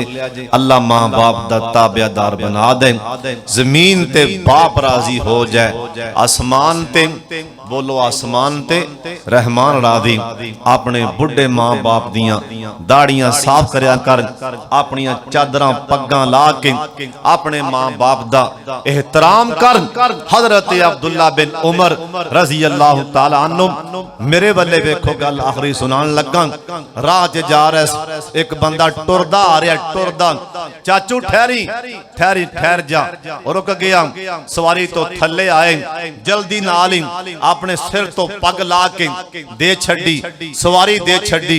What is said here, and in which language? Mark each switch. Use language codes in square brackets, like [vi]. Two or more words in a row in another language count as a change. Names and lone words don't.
[pa] اللہ ماں باپ دا تابعدار بنا دے، زمین تے باپ راضی ہو جائے، آسمان تے بولو آسمان تے رحمان راضی. اپنے بڈھے ماں باپ دیاں داڑھیاں صاف کریا کر، اپنیاں چادراں پگاں لا کے اپنے ماں باپ دا احترام کر. حضرت عبداللہ بن عمر [ar] رضي الله تعالى عنه [pa] میرے ولے ویکھو گل آخری سنان لگا. راہ چ جا رہا اک بندہ ٹردا آ رہا ٹردا، چاچو ٹھہری ٹھہری ٹھہر جا، رک گیا. سواری توں تھلے آئے، جلدی نال ہی اپنے سر توں پگ لاہ کے دے چھڈی، سواری دے چھڈی.